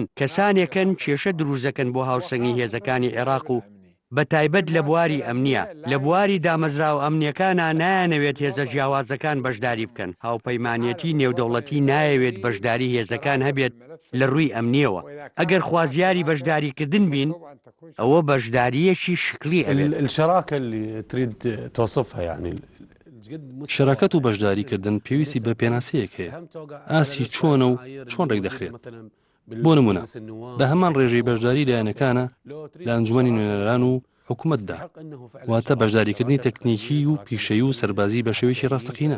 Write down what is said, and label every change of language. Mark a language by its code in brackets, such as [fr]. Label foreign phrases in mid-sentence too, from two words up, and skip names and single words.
[ckb] کەسانێکن کێشە دروزەکەن بۆ هاوسەنگی هێزەکانی عێراق و بە تایبەت لە بواری ئەمنیە. لە بواری دامەزراو ئەمنیەکانە نایانەوێت هێزە جیاوازەکان بەشداری بکەن. هاوپەیمانەتی نێودەوڵەتی نایەوێت بەشداری هێزەکان هەبێت لە ڕووی ئەمنیەوە. ئەگەر خوازیاری بەشداریکردن بین ئەوە بەشداریەکی شکلی ئەبێت. [ar] الشراكة اللي تريد توصفها يعني [ckb] شەراکەت و بەشداریکردن پێویستی بە پێناسەیەک هەیە. ئاسی چۆنە و چۆن ڕێک دەخرێت. بۆ نمونە بە هەمان ڕێژەی بەشداری لایەنەکانە لە ئەنجومەنی نوێنەران و حکوومەتدا، واتە بەشداریکردنی تەکنیکی و پیشەیی و سەربازی بە شێوەیەکی ڕاستەقینە.